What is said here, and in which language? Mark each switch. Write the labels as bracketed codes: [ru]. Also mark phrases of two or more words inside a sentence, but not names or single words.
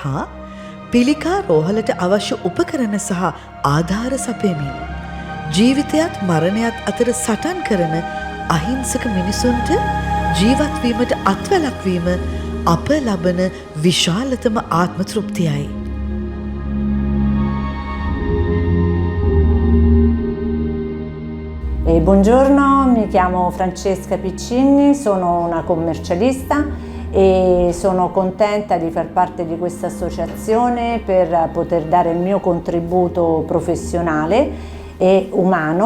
[si] පිළිකා රෝහලට අවශ්‍ය උපකරණ සහ ආධාර සපයමින් ජීවිතයත් මරණයත් අතර සටන් කරන අහිංසක මිනිසුන්ට ජීවත්වීමට අත්වැලක් වීම අප ලබන විශාලතම ආත්ම තෘප්තියයි. [it] Buongiorno, mi chiamo Francesca Piccini, sono una commercialista e sono contenta di far parte di questa associazione per poter dare il mio contributo professionale e umano.